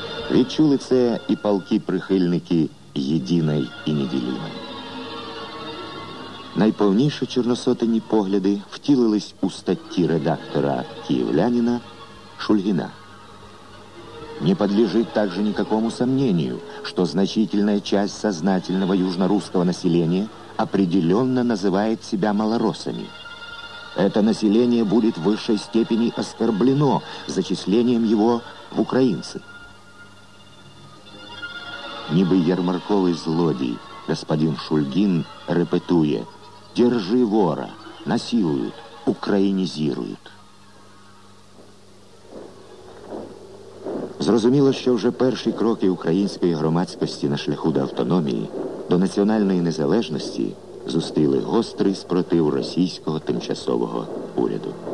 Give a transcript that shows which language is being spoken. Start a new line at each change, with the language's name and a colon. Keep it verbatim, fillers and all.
Ukrainian: Відчули це і палкі прихильники єдиної і неділімої. Найповніші чорносотені погляди втілились у статті редактора «Київлянина» Шульгина.
Russian: Не подлежит также никакому сомнению, что значительная часть сознательного южно-русского населения определенно называет себя малороссами. Это население будет в высшей степени оскорблено зачислением его в украинцы.
Ukrainian: Ніби ярмарковий злодій, господин Шульгін репетує:
Russian: «Держи вора,
Ukrainian: насилують, українізірують». Зрозуміло, що вже перші кроки української громадськості на шляху до автономії, до національної незалежності зустріли гострий спротив російського тимчасового уряду.